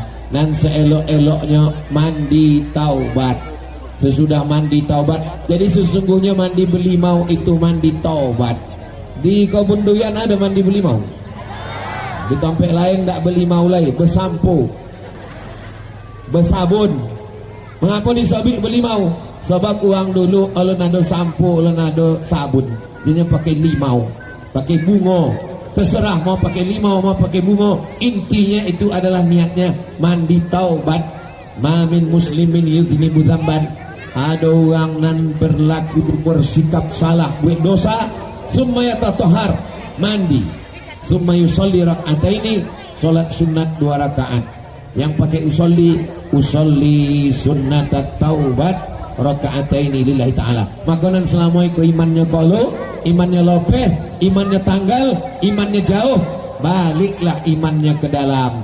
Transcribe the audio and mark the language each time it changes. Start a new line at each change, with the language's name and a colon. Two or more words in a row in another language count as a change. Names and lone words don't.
Malay: Dan seelok-eloknya mandi taubat. Sesudah mandi taubat, jadi sesungguhnya mandi belimau itu mandi taubat. Di Kebun Duyan ada mandi belimau. Di tempat lain tak belimau lagi, bersampo, bersabun. Mengapa disebut belimau? Sebab uang dulu kalau nado sampo, kalau nado sabun, dia pakai limau, pakai bunga. Terserah mau pakai limau, mau pakai bunga. Intinya itu adalah niatnya mandi taubat.
Arabic: ما من مسلم يذنب ذنبا.
Malay: Ada orang nan berlaku bersikap salah, buat dosa,
Arabic: ثم يتطهر,
Malay: mandi.
Arabic: ثم يصلي ركعتين,
Malay: salat sunat 2 rakaat. Yang pakai
Arabic: أصلي سنة التوبة ركعتين لله تعالى.
Minangkabau: Makanan selama itu imannya kolo, imannya lopeh, imannya tanggal, imannya jauh, baliklah imannya ke dalam.